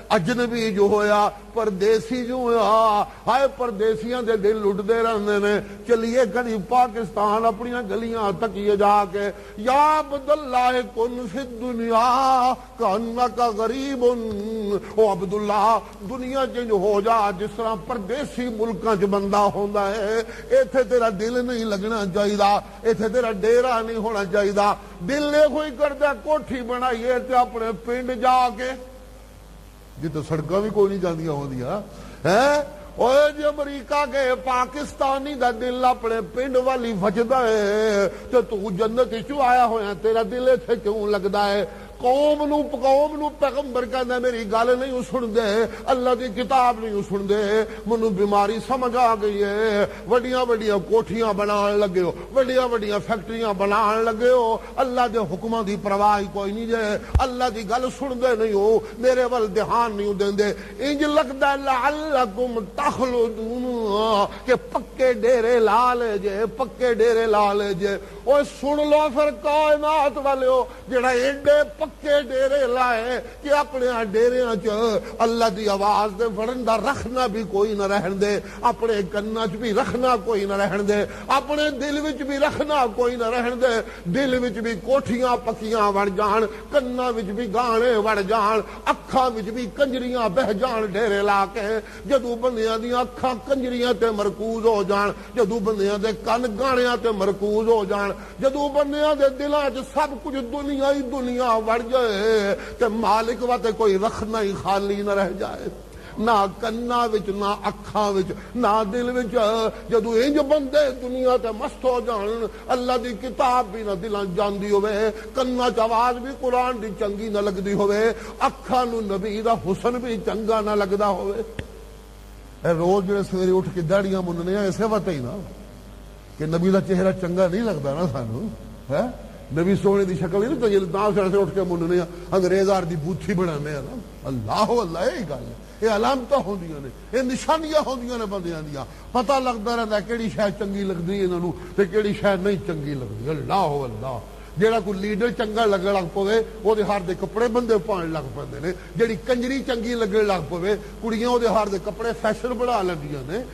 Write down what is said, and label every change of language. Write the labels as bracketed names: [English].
[Punjabi] اجنبی جو ہویا، پردیسی جو ہویا، ہائے پردیسیاں دے دل لٹدے رہندے نے. چلیے کدی پاکستان اپنی گلیاں تکیے جا کے [Arabic] یا عبداللہ کن فی الدنیا کانکا غریب. [Punjabi] او عبداللہ دنیا چ ہو جا جس طرح پردیسی ملکاں چ بندہ ہوندا ہے. ایتھے تیرا دل نہیں لگنا چاہیے، ایتھے تیرا ڈیرا نہیں ہونا چاہیے. دل یہ کوئی کردا کوٹھی بنائیے تے اپنے پنڈ جا کے جتے سڑکاں بھی کوئی نہیں جاندیاں ہوندیاں ہیں. اوے جی امریکہ کے پاکستانی دا دل اپنے پنڈ والی وجدا ہے تے تو جنت وچ آیا ہویا، تیرا دل ایتھے کیوں لگدا ہے؟ قوم نو پیغمبر کہندا میری گل نہیں سن دے، اللہ دی کتاب نہیں سن دے، منو بیماری سمجھ آ گئی ہے. وڈیاں وڈیاں کوٹھیاں بنان لگے ہو، وڈیاں وڈیاں فیکٹریاں بنان لگے ہو، اللہ دے حکماں دی پرواہ کوئی نہیں جے، اللہ دی گل سن دے نہیں ہو، میرے ول دھیان نہیں دیندے. انج لگدا [Arabic] لعلکم تخلدون [Punjabi] کہ پکے ڈیرے لا لے جے، پکے ڈیرے لا لے جے. او سن لو پھر کائنات والےو جڑا ایڈے پکے ڈیرے لائے کہ اپنے ڈیریاں چ اللہ دی آواز دے وڑن دا رکھنا بھی کوئی نہ رہن دے، اپنے کناں چ بھی رکھنا کوئی نہ رہن دے، اپنے دل وچ بھی رکھنا کوئی نہ رہن دے. دل وچ بھی کوٹھیاں پکیاں وڑ جان، کناں وچ بھی گانے وڑ جان، اکھاں وچ بھی کنجریاں بہ جان ڈیرے لا کے. جدوں بندیاں دیاں اکھاں کنجریاں تے مرکوز ہو جان، جدوں بندیاں دے کن گانیاں تے مرکوز ہو جان، جدوں بندیاں دے دلاں چ سب کچھ دنیا ہی دنیا وڑ جائے تے مالک واتے کوئی رکھنا ہی خالی نہ رہ جائے، نہ کنا وچ نہ اکھاں وچ نہ دل وچ. جدوں انج بندے دنیا تے مست ہو جان، اللہ دی کتاب بھی نہ دلاں جاندی ہوئے، کنا چ آواز بھی قرآن دی چنگی نہ لگدی ہوئے، اکھاں نو نبی دا حسن بھی چنگا نہ لگدا ہوئے. اے روز جڑے سویرے اٹھ کے داڑیاں مننے ہیں اسے واسطے ہی نا کہ نبی دا چہرہ چنگا نہیں لگدا نا سانو. ہے نبی سونے دی شکل نہیں تو داس سے اٹھ کے مننے انگریز آر دی بوتھی بنانے نا. اللہ اللہ یہ گل ہے، یہ علامتاں ہوندیاں نے، یہ نشانیاں ہوندیاں نے بندیاں دیاں. پتہ لگدا رہندا کیڑی شے چنگی لگدی ہے انہاں نوں تے کیڑی شے نہیں چنگی لگدی. اللہ اللہ. جیڑا کوئی لیڈر چنگا لگن لگ پوے وہ ہار دے کپڑے بندے پان لگ پیندے نے، جیڑی کنجری چنگی لگن لگ پوے کڑیاں وہ ہار دے کپڑے فیشن بنا لیندیاں نے.